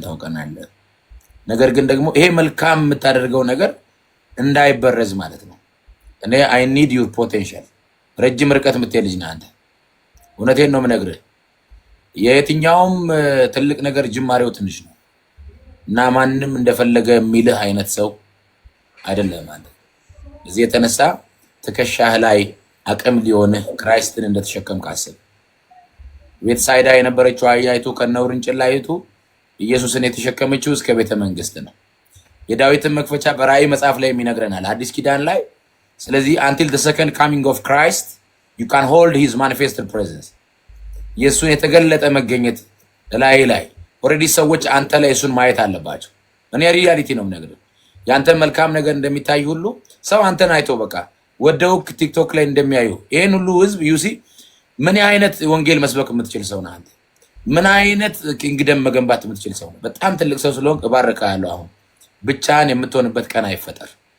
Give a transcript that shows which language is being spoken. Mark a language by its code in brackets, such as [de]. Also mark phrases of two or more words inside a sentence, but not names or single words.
[am] ታውቀናለህ። ነገር ግን ደግሞ ይሄ መልካም የምታደርገው ነገር እንዳይበረዝ ማለት ነው። እኔ [en] I need your potential። [am] ረጅም ርቀት የምትሄድ ልጅ ነህ አንተ። እውነቴን ነው የምነግርህ። የየትኛውም ትልቅ ነገር ጅማሬው ትንሽ ነው እና ማንም እንደፈለገ የሚልህ አይነት ሰው አይደለም አንተ። እዚህ የተነሳ ትከሻህ ላይ አቅም ሊሆንህ ክራይስትን እንደተሸከምክ አስብ። ቤተሳይዳ የነበረችው አህያይቱ ከነውርንጭላይቱ ኢየሱስን የተሸከመችው እስከ ቤተ መንግስት ነው። የዳዊትን መክፈቻ በራእይ መጽሐፍ ላይ ይነግረናል አዲስ ኪዳን ላይ። ስለዚህ [en] until the second coming of Christ you can hold his manifested presence [am] ኢየሱስን የተገለጠ መገኘት ላይ ኦሬዲ ሰዎች አንተ ላይ እሱን ማየት አለባቸው። እኔ ሪያሊቲ ነው የምነግርህ። ያንተ መልካም ነገር እንደሚታይ ሁሉ ሰው አንተን አይቶ በቃ ወደው ቲክቶክ ላይ እንደሚያዩ ይሄን ሁሉ ህዝብ ዩሲ ምን አይነት ወንጌል መስበክ የምትችል ሰው ነህ አንተ። ምን አይነት ኪንግደም መገንባት የምትችል ሰው ነህ። በጣም ትልቅ ሰው ስለሆንክ እባርክሃለሁ። አሁን ብቻህን የምትሆንበት ቀን አይፈጠር።